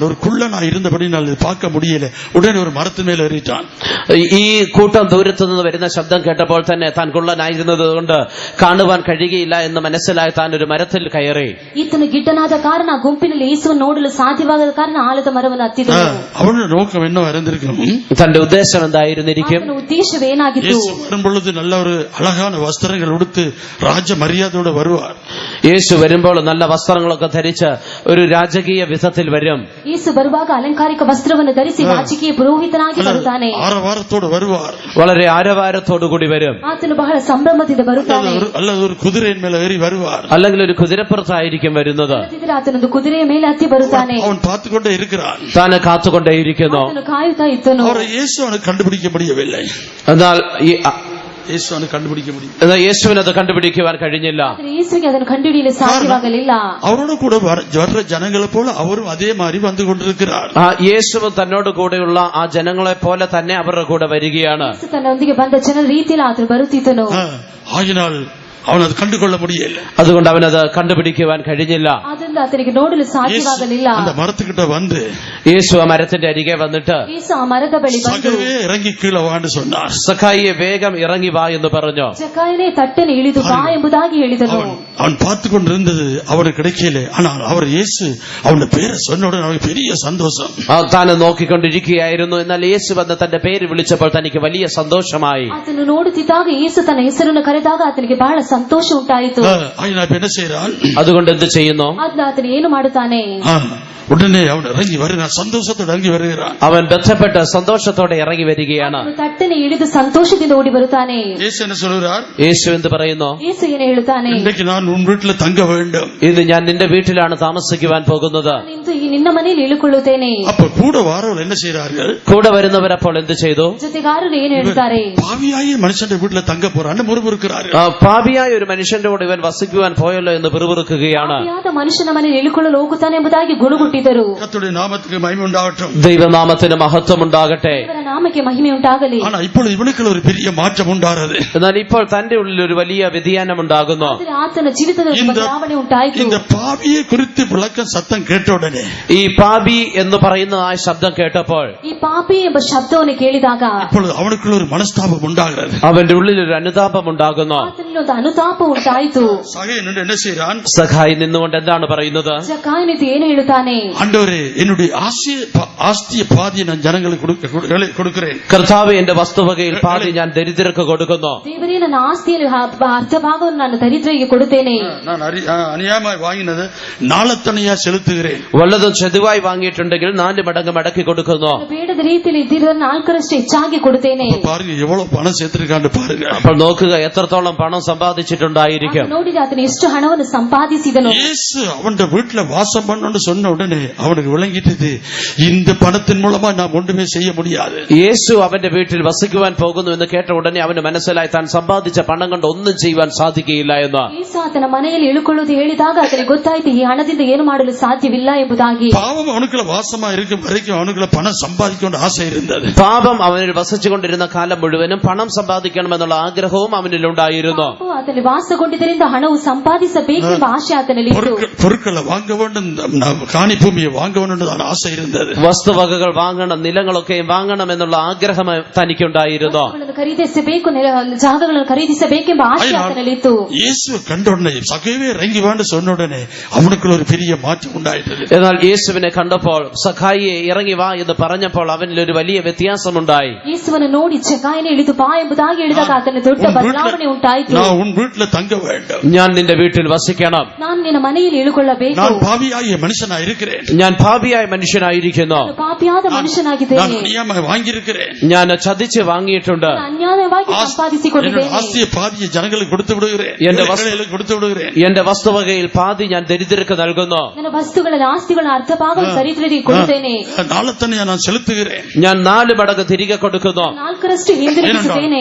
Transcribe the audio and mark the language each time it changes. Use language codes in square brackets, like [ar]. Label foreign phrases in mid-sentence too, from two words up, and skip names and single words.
[ta] ஒரு குள்ளனா இருந்தபடினால் பார்க்க முடியல. உடனே ஒரு மரத்து மேல ஏறிட்டான். [ml] ഈ കൂട്ടം ദൂരത്തു നിന്ന് വരുന്ന ശബ്ദം കേട്ടപ്പോൾ തന്നെ താൻ കുള്ളനായിരുന്നത് കൊണ്ട് കാണുവാൻ കഴിയുകയില്ല എന്ന് മനസ്സിലായി താൻ ഒരു മരത്തിൽ കയറി. [kn] ಈತನು ಗಿಡ್ಡನಾದ ಕಾರಣ ಗುಂಪಿನಲ್ಲಿ ಯೇಸುವನ್ನು ನೋಡಲು ಸಾಧ್ಯವಾಗದ ಕಾರಣ ಆಲದ ಮರವನ್ನು ಹತ್ತಿದನು. [ta] அவனோட நோக்கம் என்ன இருந்திருக்கும்? [ml] തന്റെ ഉദ്ദേശം എന്തായിരുന്നിരിക്കും? [kn] ಆತನ ಉದ್ದೇಶವೇನಾಗಿತ್ತು? [ta] இயேசு வரும்பொழுது நல்ல ஒரு அழகான வஸ்திரங்கள் உடுத்து ராஜ மரியாதையோடு வருவார். [ml] യേശു വരുമ്പോൾ നല്ല വസ്ത്രങ്ങളൊക്കെ ധരിച്ച് ഒരു രാജകീയ വിധത്തിൽ വരും. [kn] ಯೇಸು ಬರುವಾಗ ಅಲಂಕಾರಿಕ ವಸ್ತ್ರವನ್ನು ಧರಿಸಿ ರಾಜಕೀಯ ಪುರೋಹಿತನಾಗಿ ಬರುತ್ತಾನೆ. [ta] ஆரவாரத்தோடு வருவார். [ml] വളരെ ആരവാരത്തോടുകൂടി വരും. [kn] ಆತನು ಬಹಳ ಸಂಭ್ರಮದಿಂದ ಬರುತ್ತಾನೆ. [ta] அல்லது ஒரு குதிரையின் மேல ஏறி வருவார். [ml] അല്ലെങ്കിൽ ഒരു കുതിരപ്പുറത്തായിരിക്കും വരുന്നത്. [kn] ಅಲ್ಲದಿದ್ದರೆ ಆತನೊಂದು ಕುದುರೆಯ ಮೇಲೆ ಹತ್ತಿ ಬರುತ್ತಾನೆ. [ta] அவன் பார்த்துக்கொண்டே இருக்கிறான். [ml] താൻ കാത്തുകൊണ്ടേയിരിക്കുന്നു. [kn] ಆತನು ಕಾಯುತ್ತಾ ಇದ್ದನು. [ta] அவரை இயேசு அவனுக்கு கண்டுபிடிக்க முடியவில்லை. [ml] എന്നാൽ [ta] இயேசு அவனுக்கு கண்டுபிடிக்க முடியும். [ml] എന്നാൽ യേശുവിന് അത് കണ്ടുപിടിക്കുവാൻ കഴിഞ്ഞില്ല. [kn] ಆದರೆ ಯೇಸುವಿಗೆ ಅದನ್ನು ಕಂಡುಹಿಡಿಯಲು ಸಾಧ್ಯವಾಗಲಿಲ್ಲ. [ta] அவரோட கூட வர்ற ஜனங்களை போல அவரும் அதே மாதிரி வந்து கொண்டிருக்கிறார். [ml] യേശുവും തന്നോട് കൂടെയുള്ള ആ ജനങ്ങളെ പോലെ തന്നെ അവരുടെ കൂടെ വരികയാണ്. [kn] ಯೇಸು ತನ್ನೊಂದಿಗೆ ಬಂದ ಜನರ ರೀತಿಯಲ್ಲಿ ಆತನು ಬರುತ್ತಿದ್ದನು. [ta] ஆகினால் அவன் அது கண்டுகொள்ள முடியல. [ml] അതുകൊണ്ട് അവനത് കണ്ടുപിടിക്കുവാൻ കഴിഞ്ഞില്ല. [kn] ಅದರಿಂದ ಆತನಿಗೆ ನೋಡಲು ಸಾಧ್ಯವಾಗಲಿಲ್ಲ. [ta] அந்த மரத்துக்கிட்ட வந்து [ml] യേശു ആ മരത്തിന്റെ അരികെ വന്നിട്ട് [kn] ಯೇಸು ಆ ಮರದ ಬಳಿ ಬಂದು [ta] சகவே இறங்கி கீழே வான்னு சொன்னார். [ml] സഖായിയെ വേഗം ഇറങ്ങി വാ എന്ന് പറഞ്ഞു. [kn] ಜಕಾಯನೇ ತಟ್ಟನೆ ಇಳಿದು ಬಾ ಎಂಬುದಾಗಿ ಹೇಳಿದನು. [ta] அவன் பார்த்து கொண்டிருந்தது அவனுக்கு கிடைக்கல. ஆனால் அவர் இயேசு அவனுடைய பேரை சொன்ன உடனே அவனுக்கு பெரிய சந்தோஷம். [ml] താൻ നോക്കിക്കൊണ്ടിരിക്കുകയായിരുന്നു. എന്നാൽ യേശു വന്ന് തന്റെ പേര് വിളിച്ചപ്പോൾ തനിക്ക് വലിയ സന്തോഷമായി. [kn] ಆತನು ನೋಡುತ್ತಿದ್ದಾಗ ಯೇಸು ತನ್ನ ಹೆಸರನ್ನು ಕರೆದಾಗ ಆತನಿಗೆ ಬಹಳ ಸಂತೋಷ ಉಂಟಾಯಿತು. [ta] என்ன செய்யறான்? [ml] അതുകൊണ്ട് എന്ത് ചെയ്യുന്നു? [kn] ಆದ್ನ ಆತನು ಏನು ಮಾಡುತ್ತಾನೆ? [ta] உடனே அவன் இறங்கி வருகிறான், சந்தோஷத்தோடு இறங்கி வருகிறான். [ml] അവൻ ബന്ധപ്പെട്ട് സന്തോഷത്തോടെ ഇറങ്ങി വരികയാണ്. [kn] ಅವನು ತಟ್ಟನೆ ಇಳಿದು ಸಂತೋಷದಿಂದ ಓಡಿ ಬರುತ್ತಾನೆ. [ta] இயேசு என்ன சொல்கிறார்? [ml] യേശു എന്ത് പറയുന്നു? [kn] ಯೇಸು ಏನು ಹೇಳುತ್ತಾನೆ? [ta] இன்றைக்கு நான் உன் வீட்டில் தங்க வேண்டும். [ml] ഇന്ന് ഞാൻ നിന്റെ വീട്ടിലാണ് താമസിക്കുവാൻ പോകുന്നത്. [kn] ನಿಂತು ಈ ನಿನ್ನ ಮನೆಯಲ್ಲಿ ಇಳುಕೊಳ್ಳುತ್ತೇನೆ. [ta] அப்ப கூட வாரவர்கள் என்ன செய்கிறார்கள்? [ml] കൂടെ വരുന്നവർ അപ്പോൾ എന്ത് ചെയ്തു? [kn] ಜೊತೆಗಾರರು ಏನು ಹೇಳ್ತಾರೆ? [ta] பாவியாய மனுஷന്റെ வீட்டில் தங்க போறான்னு முறுமுறுக்கிறார்கள். [ml] പാപിയായ ഒരു മനുഷ്യന്റെ കൂടെ ഇവൻ വസിക്കുവാൻ പോയല്ലോ എന്ന് പിറുപിറുക്കുകയാണ്. [kn] ಪಾಪಿಯಾದ ಮನುಷ್ಯನ ಮನೆಯಲ್ಲಿ ಇಳುಕೊಳ್ಳಲು ಹೋಗುತ್ತಾನೆ ಎಂಬುದಾಗಿ ಗುಣಗುಟ್ಟಿದರು. [ta] கர்த்தருடைய நாமத்துக்கு மகிமை உண்டாகட்டும். [ml] ദൈവനാമത്തിന് മഹത്വം ഉണ്ടാകട്ടെ. [kn] ದೇವರ ನಾಮಕ್ಕೆ ಮಹಿಮೆ ಉಂಟಾಗಲಿ. [ta] ஆனா இப்பொழுது இவனுக்குள்ள ஒரு பெரிய மாற்றம் உண்டாகிறது. [ml] എന്നാൽ ഇപ്പോൾ തന്റെ ഉള്ളിൽ ഒരു വലിയ വ്യതിയാനം ഉണ്ടാകുന്നു. [kn] ಆದರೆ ಆತನ ಜೀವಿತದಲ್ಲಿ ಬದಲಾವಣೆ ಉಂಟಾಯಿತು. [ta] இந்த பாவியை குறித்து விளக்கம் சத்தம் கேட்ட உடனே [ml] ഈ പാപി എന്ന് പറയുന്ന ആ ശബ്ദം കേട്ടപ്പോൾ [kn] ಈ ಪಾಪಿ ಎಂಬ ಶಬ್ದವನ್ನು ಕೇಳಿದಾಗ [ta] இப்பொழுது அவனுக்குள்ள ஒரு மனஸ்தாபம் உண்டாகிறது. [ml] അവന്റെ ഉള്ളിൽ ഒരു അനുതാപം ഉണ്ടാകുന്നു. [kn] ಆತನಲ್ಲಿ ಒಂದು ಅನುತಾಪ ಉಂಟಾಯಿತು. [ta] சகை நின்று என்ன செய்கிறான்? [ml] സഖായി നിന്നുകൊണ്ട് എന്താണ് പറയുന്നത്? [kn] ಜಕಾಯನಿತು ಏನು ಹೇಳುತ್ತಾನೆ? [ta] ஆண்டவரே, என்னுடைய ஆஸ்திய பாதியை நான் ஜனங்களுக்கு கொடுக்கிறேன். [ml] കർത്താവ് എന്റെ വസ്തുവകയിൽ പാതി ഞാൻ ദരിദ്രർക്ക് കൊടുക്കുന്നു. [kn] ದೇವರೇ, ನನ್ನ ಆಸ್ತಿಯಲ್ಲಿ ಅರ್ಧ ಭಾಗವನ್ನು ನಾನು ದರಿದ್ರರಿಗೆ ಕೊಡುತ್ತೇನೆ. [ta] நான் அநியாயமாய் வாங்கினது நாளத்தனையா செலுத்துகிறேன். [ml] വല്ലതും ചെതുവായി വാങ്ങിയിട്ടുണ്ടെങ്കിൽ 4 മടങ്ങ് മടക്കി കൊടുക്കുന്നു. [kn] ಬೇಡದ ರೀತಿಯಲ್ಲಿ ಇದ್ದಿರೋ 4ರಷ್ಟು ಹೆಚ್ಚಾಗಿ ಕೊಡುತ್ತೇನೆ. [ta] பாருங்க எவ்வளவு பணம் சேர்த்திருக்கான்னு பாருங்க. [ml] അപ്പോൾ നോക്കുക എത്രത്തോളം പണം സമ്പാദിച്ചിട്ടുണ്ടായിരിക്കും. [kn] ನೋಡಿದ್ರೆ ಆತನು ಎಷ್ಟು ಹಣವನ್ನು ಸಂಪಾದಿಸಿದನು. [ta] இயேசு அவன் வீட்டுல வாசம் பண்ணணும்னு சொன்ன உடனே அவனுக்கு விளங்கிட்டது, இந்த பணத்தின் மூலமா நான் ஒன்றுமே செய்ய முடியாது. [ml] യേശു അവന്റെ വീട്ടിൽ വസിക്കുവാൻ പോകുന്നു എന്ന് കേട്ട ഉടനെ അവന് മനസ്സിലായി താൻ സമ്പാദിച്ച പണം കൊണ്ട് ഒന്നും ചെയ്യുവാൻ സാധിക്കുകയില്ല എന്ന്. [kn] ಯೇಸು ಆತನ ಮನೆಯಲ್ಲಿ ಇಳುಕೊಳ್ಳುವುದು ಹೇಳಿದಾಗ ಆತನಿಗೆ ಗೊತ್ತಾಯಿತು, ಈ ಹಣದಿಂದ ಏನು ಮಾಡಲು ಸಾಧ್ಯವಿಲ್ಲ ಎಂಬುದಾಗಿ. [ta] பாவம் அவனுக்குள்ள வாசமா இருக்கும் வரைக்கும் அவனுக்குள்ள பணம் சம்பாதிக்க ஆசை இருந்தது. [ml] പാപം അവനിൽ വസിച്ചുകൊണ്ടിരുന്ന കാലം മുഴുവനും പണം സമ്പാദിക്കണമെന്നുള്ള ആഗ്രഹവും അവനിൽ ഉണ്ടായിരുന്നു. [kn] ಆತನಲ್ಲಿ ವಾಸಗೊಂಡಿದ್ದರಿಂದ ಹಣವು ಸಂಪಾದಿಸಬೇಕೆಂಬ ಆಶೆ ಆತನಲ್ಲಿತ್ತು. [ta] பொருட்களை வாங்க வேண்டும், காணி பூமியை வாங்க வேண்டும் ஆசை இருந்தது. [ml] വസ്തുവകകൾ വാങ്ങണം, നിലങ്ങളൊക്കെ വാങ്ങണം എന്നുള്ള ആഗ്രഹം തനിക്കുണ്ടായിരുന്നു. [kn] ಖರೀದಿಸಬೇಕು, ಜಾಗಗಳನ್ನು ಖರೀದಿಸಬೇಕೆಂಬ ಆಶೆ ಆತನಲ್ಲಿತ್ತು. [ta] இயேசு கண்ட உடனே சகவே இறங்கி வான்னு சொன்ன உடனே அவனுக்குள்ள ஒரு பெரிய மாற்றம் உண்டாயிட்டது. [ml] എന്നാൽ യേശുവിനെ കണ്ടപ്പോൾ സഖായിയെ ഇറങ്ങി വാ എന്ന് പറഞ്ഞപ്പോൾ അവനിൽ ഒരു വലിയ വ്യത്യാസമുണ്ടായി. [kn] ಯೇಸುವನ್ನು ನೋಡಿ ಸಖಾಯನೇ ಇಳಿದು ಬಾ ಎಂಬುದಾಗಿ ಹೇಳಿದಾಗ ಆತನ ದೊಡ್ಡ ಬದಲಾವಣೆ ಉಂಟಾಯಿತು. [ta] நான் உன் வீட்டில தங்க வேண்டும், [ml] ഞാൻ നിന്റെ വീട്ടിൽ വസിക്കണം, [kn] ನಾನು ನಿನ್ನ ಮನೆಯಲ್ಲಿ ಇಳುಕೊಳ್ಳಬೇಕು, [ta] நான் பாவியாகிய மனுஷனாய் இருக்கிறேன், [ml] ഞാൻ പാപിയായ മനുഷ്യനായിരിക്കുന്നു, [kn] ನಾನು ಪಾಪಿಯಾದ ಮನುಷ್ಯನಾಗಿದ್ದೇನೆ, [ta] நான் அநியாயமாய் வாங்கியிருக்கிறேன், [ml] ഞാൻ ചതിച്ച് വാങ്ങിയിട്ടുണ്ട്, [kn] ನಾನು ಅನ್ಯಾಯವಾಗಿ ಸಂಪಾದಿಸಿಕೊಂಡಿದ್ದೇನೆ, [ta] ஆஸ்திய பாதிய ஜனங்களுக்கு கொடுத்து விடுகிறேன், ஏழைகளுக்கு கொடுத்து விடுகிறேன், [ml] എന്റെ വസ്തുവകയിൽ പാതി ഞാൻ ദരിദ്രർക്ക് നൽകുന്നു, [kn] ನನ್ನ ವಸ್ತುಗಳಲ್ಲಿ ಆಸ್ತಿಗಳ ಅರ್ಧ ಭಾಗ ದರಿದ್ರರಿಗೆ ಕೊಡುತ್ತೇನೆ, [ta] நாளத்தனையா நான் செலுத்துகிறேன், [ml] ഞാൻ 4 മടങ്ങ് തിരികെ കൊടുക്കുന്നു. [kn] 4ರಷ್ಟು ಹಿಂದಿರುಗಿಸುತ್ತೇನೆ.